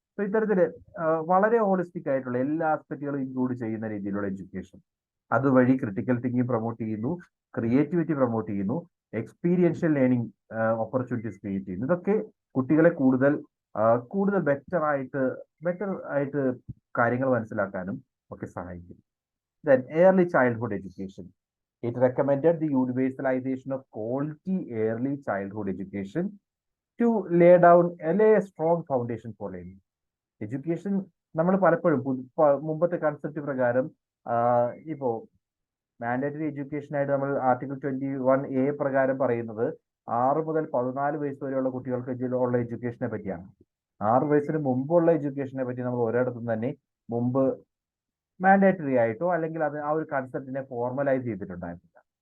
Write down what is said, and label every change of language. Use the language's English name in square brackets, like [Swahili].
[Malayalam] So ഇത്തരത്തില് വളരെ holistic ആയിട്ടുള്ള എല്ലാ ആസ്പെക്റ്റുകളും ഇൻക്ലൂഡ് ചെയ്യുന്ന രീതിയിലുള്ള എഡ്യൂക്കേഷൻ, അതുവഴി ക്രിട്ടിക്കൽ തിങ്കിങ് പ്രൊമോട്ട് ചെയ്യുന്നു, ക്രിയേറ്റിവിറ്റി പ്രൊമോട്ട് ചെയ്യുന്നു, എക്സ്പീരിയൻഷ്യൽ ലേണിംഗ് ഓപ്പർച്യൂണിറ്റീസ് ക്രിയേറ്റ് ചെയ്യുന്നു. ഇതൊക്കെ കുട്ടികളെ കൂടുതൽ ബെറ്റർ ആയിട്ട് കാര്യങ്ങൾ മനസ്സിലാക്കാനും ഒക്കെ സഹായിക്കും. [English] Then early childhood education. It recommended the universalization of quality early childhood education to lay a strong foundation for learning. [Malayalam] Education നമ്മൾ പലപ്പോഴും മുമ്പത്തെ കൺസെപ്റ്റ് പ്രകാരം ഇപ്പോ മാൻഡേറ്ററി എഡ്യൂക്കേഷൻ ആയിട്ട് നമ്മൾ ആർട്ടിക്കിൾ 21A പ്രകാരം പറയുന്നത് 6 മുതൽ 14 വയസ്സ് വരെയുള്ള കുട്ടികൾക്ക് ഉള്ള എഡ്യൂക്കേഷനെ പറ്റിയാണ്. 6 വയസ്സിന് മുമ്പുള്ള എഡ്യൂക്കേഷനെ പറ്റി നമ്മൾ ഒരിടത്തും തന്നെ മുമ്പ് മാൻഡേറ്ററി ആയിട്ടോ അല്ലെങ്കിൽ അത് ആ ഒരു കൺസെപ്റ്റിനെ ഫോർമലൈസ് ചെയ്തിട്ടുണ്ടായിരുന്നില്ല.